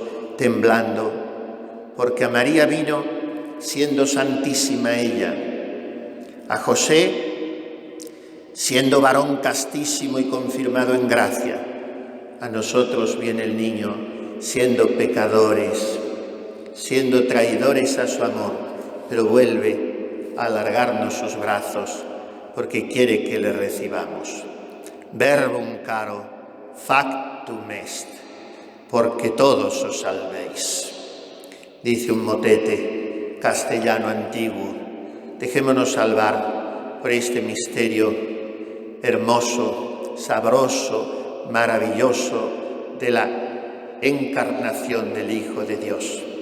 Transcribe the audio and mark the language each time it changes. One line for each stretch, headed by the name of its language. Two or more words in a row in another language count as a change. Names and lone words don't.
Spanish: temblando, porque a María vino siendo santísima ella, a José siendo varón castísimo y confirmado en gracia, a nosotros viene el niño siendo pecadores, siendo traidores a su amor, pero vuelve a alargarnos sus brazos porque quiere que le recibamos.
Latin: Verbum caro, factum est,
Spanish: porque todos os salvéis. Dice un motete castellano antiguo, dejémonos salvar por este misterio hermoso, sabroso, maravilloso de la encarnación del Hijo de Dios.